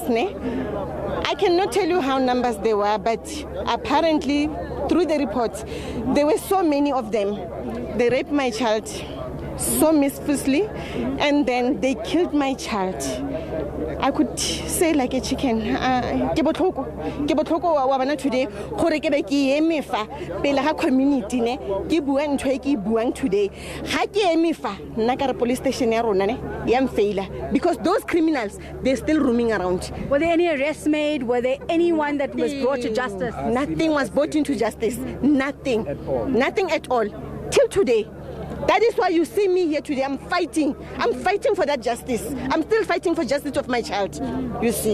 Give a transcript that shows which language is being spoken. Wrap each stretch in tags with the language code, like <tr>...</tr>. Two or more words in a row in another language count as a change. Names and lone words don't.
<en>I cannot tell you how numbers they were, but apparently through the reports, there were so many of them. They raped my child so misfully, and then they killed my child. I could say like a chicken.</en> <tn>Ke botlhoko wa bana today gore ke be ke eme fa pele ga community ne ke bua ntho e ke buang today. Ha ke eme fa nna ka re</tn> <en>police station</en> <tn>ya rona ne ya mfaila,</tn> <en>because those criminals, they're still roaming around. Were there any arrests made? Were there anyone that was brought to justice? Nothing was brought into justice. Nothing at all till today. That is why you see me here today. I'm fighting for that justice. I'm still fighting for justice of my child, you see.</en>